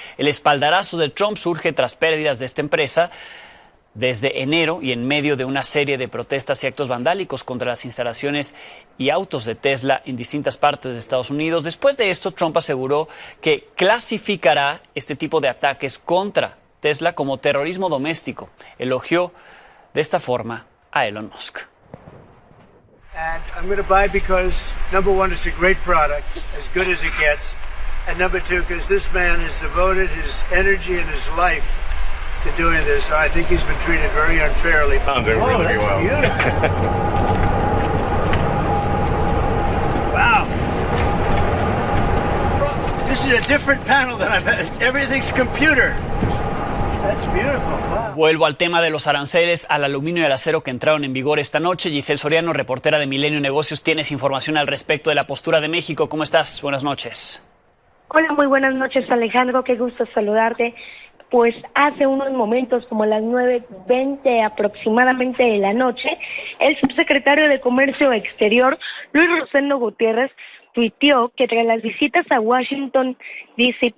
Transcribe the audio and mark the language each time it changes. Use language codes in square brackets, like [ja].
[es] El espaldarazo de Trump surge tras pérdidas de esta empresa desde enero y en medio de una serie de protestas y actos vandálicos contra las instalaciones y autos de Tesla en distintas partes de Estados Unidos. Después de esto, Trump aseguró que clasificará este tipo de ataques contra Tesla como terrorismo doméstico. Elogió de esta forma a Elon Musk. [en] And I'm going to buy because, number one, it's a great product, as good as it gets. And number two, because this man has devoted his energy and his life to doing this. So I think he's been treated very unfairly. Oh, they're really well. Wow. This is a different panel than I've had. Everything's computer. [es] Vuelvo al tema de los aranceles al aluminio y al acero que entraron en vigor esta noche. Giselle Soriano, reportera de Milenio Negocios, tienes información al respecto de la postura de México. ¿Cómo estás? Buenas noches. Hola, muy buenas noches, Alejandro. Qué gusto saludarte. Pues hace unos momentos, como las 9:20 aproximadamente de la noche, el subsecretario de Comercio Exterior, Luis Rosendo Gutiérrez, tuiteó que tras las visitas a Washington, D.C.